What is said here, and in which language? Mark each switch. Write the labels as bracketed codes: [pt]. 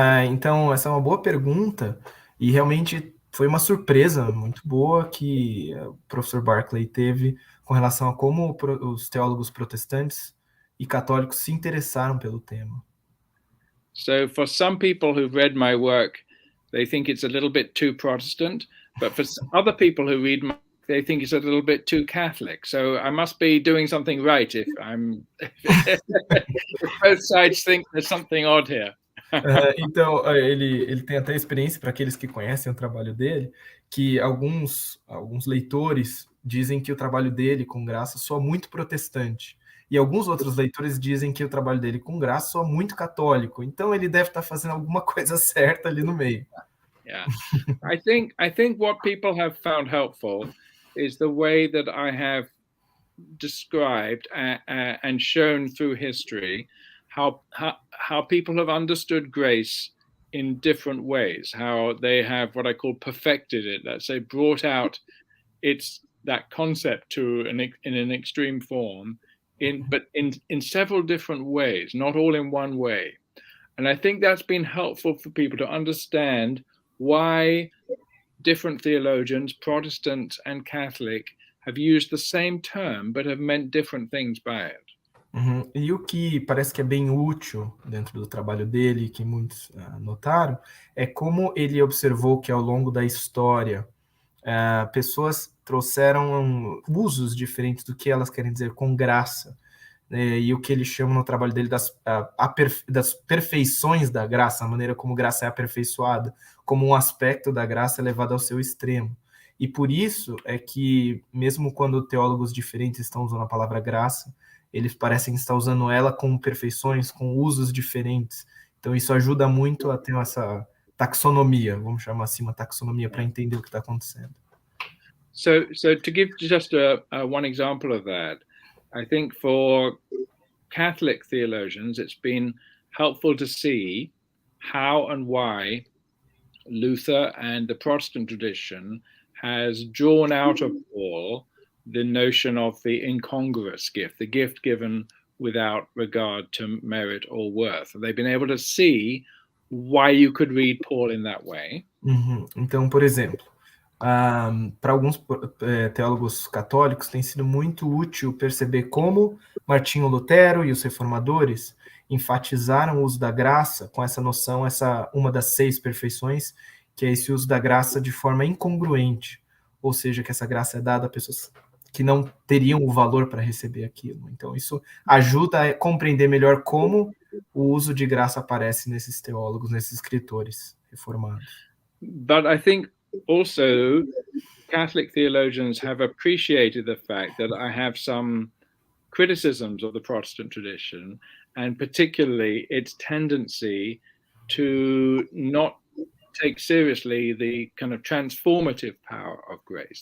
[pt] Então, essa é uma boa pergunta, e realmente foi uma surpresa muito boa que o professor Barclay teve com relação a como os teólogos protestantes e católicos se interessaram pelo tema. [en] So for some people who've read my work, they think it's a little bit too Protestant, but for other people who read my work, they think it's a little bit too Catholic. So I must be doing something right if both sides think there's something odd here. [pt] Então, ele tem até experiência, para aqueles que conhecem o trabalho dele, que alguns leitores dizem que o trabalho dele, com graça, soa muito protestante. E alguns outros leitores dizem que o trabalho dele, com graça, soa muito católico. Então, ele deve estar fazendo alguma coisa certa ali no meio. [en] Yeah. I think what people have found helpful is the way that I have described and shown through history how people have understood grace in different ways, how they have what I call perfected it, let's say brought out that concept to in an extreme form, but in several different ways, not all in one way. And I think that's been helpful for people to understand why different theologians, Protestant and Catholic, have used the same term but have meant different things by it. [pt] E o que parece que é bem útil dentro do trabalho dele, que muitos notaram, é como ele observou que ao longo da história pessoas trouxeram usos diferentes do que elas querem dizer com graça, e o que ele chama no trabalho dele das perfeições da graça, a maneira como graça é aperfeiçoada, como um aspecto da graça levado ao seu extremo. E por isso é que, mesmo quando teólogos diferentes estão usando a palavra graça, eles parecem estar usando ela com perfeições, com usos diferentes. Então isso ajuda muito a ter essa taxonomia, vamos chamar assim, uma taxonomia para entender o que está acontecendo. [en] So to give just one example of that, I think for Catholic theologians, it's been helpful to see how and why Luther and the Protestant tradition has drawn out of Paul the notion of the incongruous gift, the gift given without regard to merit or worth. They've been able to see why you could read Paul in that way. [pt] Então, por exemplo, para alguns teólogos católicos tem sido muito útil perceber como Martinho Lutero e os reformadores enfatizaram o uso da graça com essa noção, uma das 6 perfeições, que é esse uso da graça de forma incongruente, ou seja, que essa graça é dada a pessoas que não teriam o valor para receber aquilo. Então, isso ajuda a compreender melhor como o uso de graça aparece nesses teólogos, nesses escritores reformados. [en] But I think also Catholic theologians have appreciated the fact that I have some criticisms of the Protestant tradition, and particularly its tendency to not take seriously the kind of transformative power of grace.